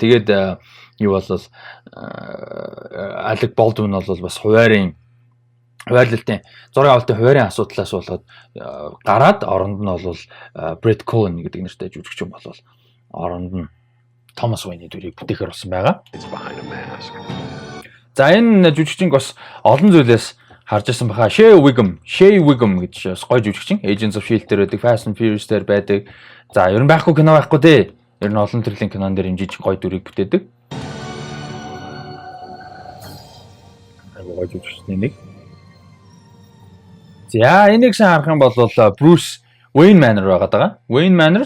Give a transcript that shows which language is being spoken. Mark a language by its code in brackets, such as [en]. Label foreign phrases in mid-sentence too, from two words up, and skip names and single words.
[mn] Тэгээд юу болол Alec Baldwin бол бас хуваарлалтын зургийн авалтын хуваарийн асуудлаас болоод гараад оронд нь бол Brett Cohen гэдэг нэртэй жүжигчин болол оронд нь Thomas Wayne-ийн дүрийг бүтээхээр болсон байгаа. За энэ жүжигчин бас олон зүйлээс харж ирсэн баха. Shea Wiggum гэж гоё жүжигчин. Agents of Shield дээр байдаг, Fast and Furious дээр байдаг. За ер нь байхгүй кино байхгүй дээ. Ер нь олон төрлийн кинон дээр хэмжиж гоё дүрийг бүтээдэг. Гоё жүжигчний нэг. За энийг сайн харах юм бол Bruce Wayne Manor байгаа даа. Wayne Manor.